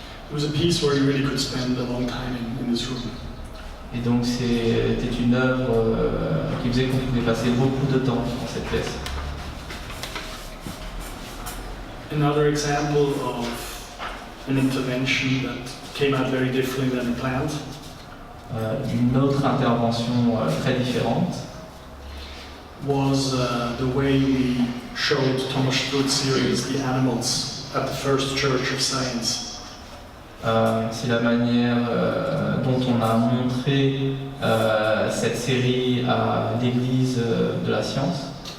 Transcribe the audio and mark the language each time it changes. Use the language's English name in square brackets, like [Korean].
[English] It was a piece where you really could spend a long time in this room. [French] Et donc c'était une œuvre qui faisait qu'on pouvait passer beaucoup de temps dans cette pièce. [English] Another example of an intervention that came out very differently than planned. [French] Une autre intervention très différente [English] was the way we showed Thomas Struth's series, The Animals, at the First Church of Science. [French] C'est la manière dont on a montré cette série à l'église de la science.